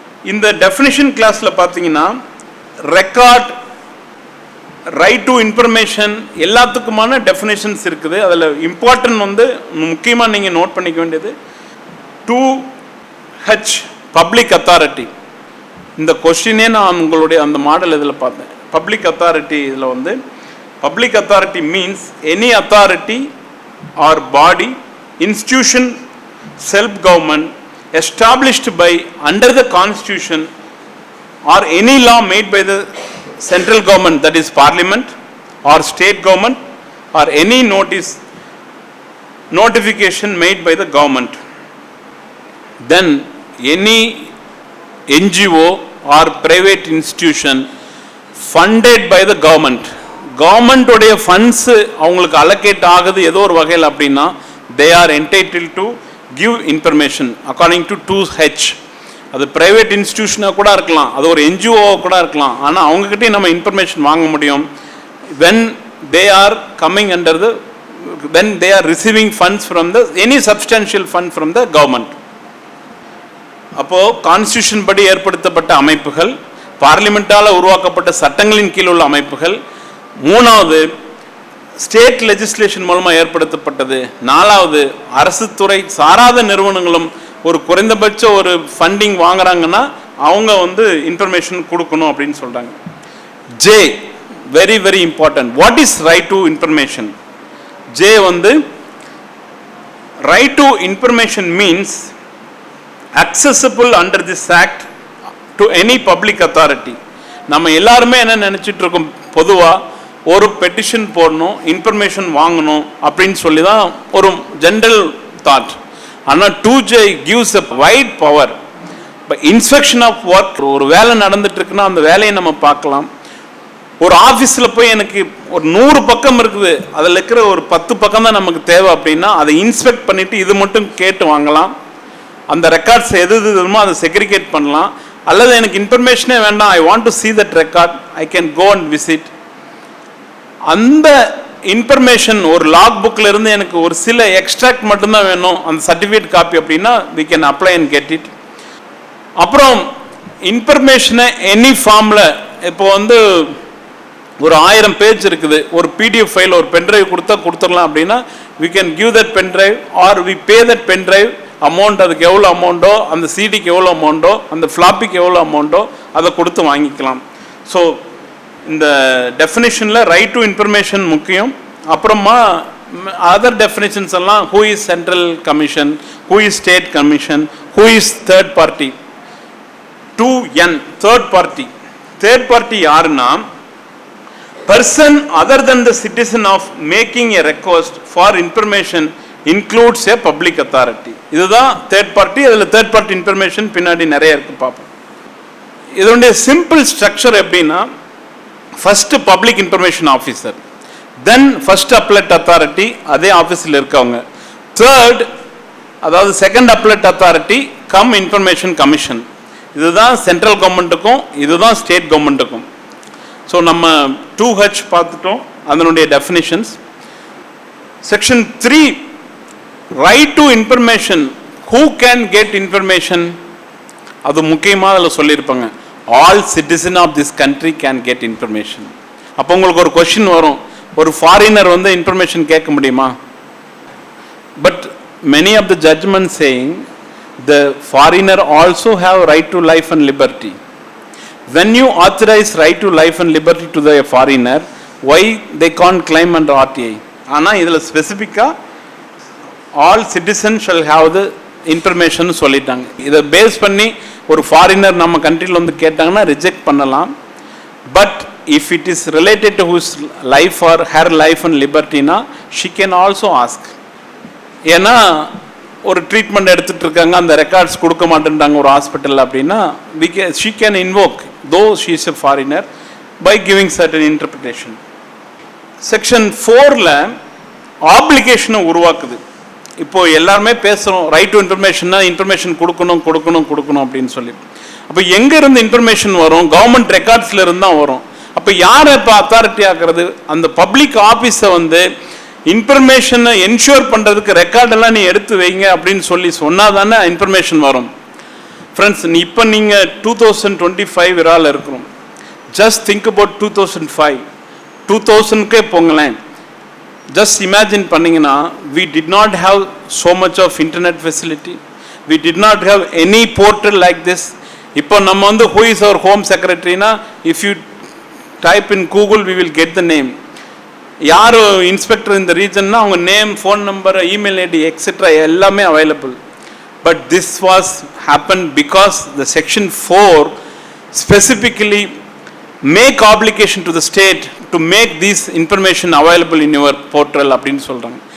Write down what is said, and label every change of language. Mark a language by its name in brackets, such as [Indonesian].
[Tamil] இந்த டெஃபினிஷன் கிளாஸில் பார்த்தீங்கன்னா record, right to information எல்லாத்துக்குமான definitions இருக்குது. அதில் இம்பார்ட்டன்ட் வந்து முக்கியமாக நீங்கள் நோட் பண்ணிக்க வேண்டியது 2H, பப்ளிக் அத்தாரிட்டி. இந்த கொஸ்டினே நான் உங்களுடைய அந்த மாடல் இதில் பார்த்தேன். [English] Public authority இதில் வந்து public authority means any authority or body, institution, self government established by under the constitution or any law made by the central government, that is parliament or state government, or any notification made by the government. Then any NGO or private institution funded by the government, government உடைய funds அவங்களுக்கு allocate ஆகுது [Tamil] ஏதோ ஒரு வகையில் அப்படின்னா [English] they are entitled to give information according to 2H. [Tamil] அது private இன்ஸ்டிடியூஷனாக கூட இருக்கலாம், அது ஒரு NGO கூட இருக்கலாம், ஆனால் அவங்ககிட்டயும் நம்ம இன்ஃபர்மேஷன் வாங்க முடியும் [English] when they are coming under the, when they are receiving funds from the any substantial fund from the government. [Tamil] அப்போ கான்ஸ்டிடியூஷன் படி ஏற்படுத்தப்பட்ட அமைப்புகள், பார்லிமெண்டால உருவாக்கப்பட்ட சட்டங்களின் கீழ் உள்ள அமைப்புகள், மூணாவது ஸ்டேட் லெஜிஸ்லேஷன் மூலமாக ஏற்படுத்தப்பட்டது, நாலாவது அரசு துறை சாராத நிறுவனங்களும் ஒரு குறைந்தபட்ச ஒரு ஃபண்டிங் வாங்குறாங்கன்னா அவங்க வந்து இன்ஃபர்மேஷன் கொடுக்கணும் அப்படின்னு சொல்றாங்க. [English] J, very very important. What is right to information? J வந்து right to information means accessible under this act to any public authority. [Tamil] நம்ம எல்லாருமே என்ன நினைச்சிட்டு இருக்கோம், பொதுவா ஒரு பெட்டிஷன் போடணும், இன்ஃபர்மேஷன் வாங்கணும் அப்படின்னு சொல்லி தான் ஒரு ஜெனரல் தாட். [English] ஆனால் 2J gives a wide power. [Tamil] இப்போ இன்ஸ்பெக்ஷன் ஆஃப் ஒர்க், ஒரு வேலை நடந்துட்டு இருக்குன்னா அந்த வேலையை நம்ம பார்க்கலாம். ஒரு ஆஃபீஸில் போய் எனக்கு ஒரு 100 பக்கம் இருக்குது, அதில் இருக்கிற ஒரு 10 பக்கம் தான் நமக்கு தேவை அப்படின்னா அதை இன்ஸ்பெக்ட் பண்ணிட்டு இது மட்டும் கேட்டு வாங்கலாம். அந்த ரெக்கார்ட்ஸ் எது எதுமோ அதை செக்ரிகேட் பண்ணலாம். அல்லது எனக்கு இன்ஃபர்மேஷனே வேண்டாம், [English] I want to see that record, I can go and visit. [Tamil] அந்த இன்ஃபர்மேஷன் ஒரு லாக் புக்கில் இருந்து எனக்கு ஒரு சில எக்ஸ்ட்ராக்ட் மட்டும்தான் வேணும், அந்த சர்டிஃபிகேட் காப்பி அப்படின்னா [English] we can apply and get it. [Tamil] அப்புறம் இன்ஃபர்மேஷனை எனி ஃபார்மில், இப்போ வந்து ஒரு 1000 பேஜ் இருக்குது, ஒரு PDF ஃபைல் ஒரு பென்ட்ரைவ் கொடுத்தா கொடுத்துடலாம் அப்படின்னா [English] we can give that pen drive or we pay that pen drive amount, [Tamil] அதுக்கு எவ்வளோ அமௌண்ட்டோ, அந்த சிடிக்கு எவ்வளோ அமௌண்ட்டோ, அந்த ஃப்ளாப்பிக்கு எவ்வளோ அமௌண்ட்டோ அதை கொடுத்து வாங்கிக்கலாம். ஸோ இந்த டெஃபினேஷனில் ரைட் டு இன்ஃபர்மேஷன் முக்கியம். [English] அப்புறமா other definitions எல்லாம் who is central commission, who is state commission, who is third party. 2N third party. Third party யாருன்னா, person other than the citizen of making a request for information includes a public authority. [Tamil] இதுதான் third party. அதில் third party information பின்னாடி நிறைய இருக்கு பார்ப்போம். இதனுடைய simple structure எப்படின்னா, first public information officer, தென் first அப்லெட் authority அதே ஆஃபீஸில் இருக்கவங்க, தேர்ட் அதாவது second அப்லெட் authority come information commission. இதுதான் சென்ட்ரல் கவர்மெண்ட்டுக்கும் இதுதான் ஸ்டேட் கவர்மெண்ட்டுக்கும். ஸோ நம்ம 2H பார்த்துட்டோம், அதனுடைய definitions. [English] section 3 right to information, who can get information, [Tamil] அது முக்கியமாக அதில் சொல்லியிருப்பாங்க, [English] All citizen of this country can get information. [Tamil] அப்போ உங்களுக்கு ஒரு கொஸ்டின் வரும், ஒரு ஃபாரினர் வந்து இன்ஃபர்மேஷன் கேட்க முடியுமா? [English] But many of the judgment saying the foreigner also have right to life and liberty. When you authorize right to life and liberty to the foreigner, why they can't claim under RTI? [Tamil] ஆனா இதுல ஸ்பெசிஃபிக்கா [English] all citizens shall have the information [Tamil] சொல்லிட்டாங்க. இதை base பண்ணி ஒரு foreigner நம்ம கண்ட்ரியில் வந்து கேட்டாங்கன்னா ரிஜெக்ட் பண்ணலாம். [English] But if it is related to his life or her life and liberty na, she can also ask. [Tamil] ஏன்னா ஒரு ட்ரீட்மெண்ட் எடுத்துட்டு இருக்காங்க, அந்த ரெக்கார்ட்ஸ் கொடுக்க மாட்டேன்றாங்க ஒரு ஹாஸ்பிட்டல் அப்படின்னா, [English] she can invoke though she is a foreigner by giving certain interpretation. [Tamil] Section 4ல ஆப்ளிகேஷனை உருவாக்குது. இப்போ எல்லாருமே பேசுகிறோம் ரைட் டு இன்ஃபர்மேஷன்னா இன்ஃபர்மேஷன் கொடுக்கணும் கொடுக்கணும் கொடுக்கணும் அப்படின்னு சொல்லி. அப்போ எங்கே இருந்து இன்ஃபர்மேஷன் வரும்? கவர்மெண்ட் ரெக்கார்ட்ஸில் இருந்து தான் வரும். அப்போ யாரை இப்போ அத்தாரிட்டி ஆக்குறது? அந்த பப்ளிக் ஆஃபீஸை வந்து இன்ஃபர்மேஷனை என்ஷூர் பண்ணுறதுக்கு ரெக்கார்டெல்லாம் நீ எடுத்து வைங்க அப்படின்னு சொல்லி சொன்னால் தானே இன்ஃபர்மேஷன் வரும். ஃப்ரெண்ட்ஸ், இப்போ நீங்கள் 2025 இரால இருக்கிறோம். [English] Just think about 2005, 2000க்கே போங்களேன். Just imagine பண்ணிங்கன்னா, we did not have so much of internet facility, we did not have any portal like this. [Tamil] இப்போ நம்ம வந்து [English] who is our home secretaryனா, if you type in Google we will get the name. [Tamil] யார் inspector இந்த ரீஜன்னா அவங்க name, phone number, email ID etcetera எல்லாமே available. [English] but this was happen because the section 4 specifically make application to the state to make these information available in your portal [Tamil] அப்படின்னு சொல்கிறாங்க.